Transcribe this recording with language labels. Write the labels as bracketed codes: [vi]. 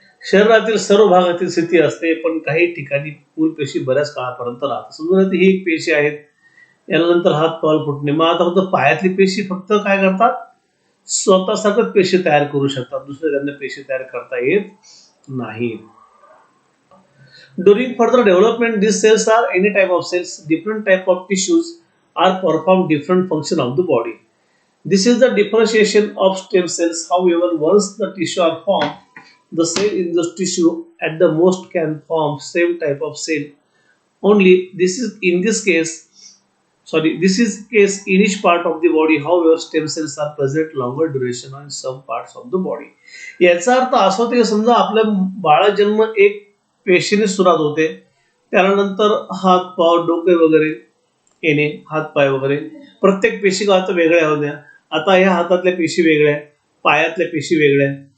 [mr] शरीरातील सर्व भागातील स्थिती असते, पण काही ठिकाणी मूलपेशी बऱ्याच काळापर्यंत राहतात. समजा ही एक पेशी आहेत, यानंतर हात पाय फुटणे. मग आता फक्त पायातली पेशी फक्त काय करतात, स्वतःसारखंच पेशी तयार करू शकतात, दुसरे त्यांना पेशी तयार करता येत नाही. [en] During further development, these cells are any type of cells, different type of tissues are perform different function of the body. This is the differentiation of stem cells. However, once the tissue are formed, the cell in the tissue at the most can form same type of cell. Only this is in this case, sorry, this is case in each part of the body. However, stem cells are present longer duration on some parts of the body. [mr] याचा अर्थ असा होतो की समजा आपल्या बाळा जन्म एक पेशीने सुरुवात होते, त्यानंतर हात पाय डोके वगैरे येणे, हात पाय वगैरे प्रत्येक पेशी का आता वेगळ्या होत्या. आता ह्या हातातल्या पेशी वेगळ्या, पायातल्या पेशी वेगळ्या.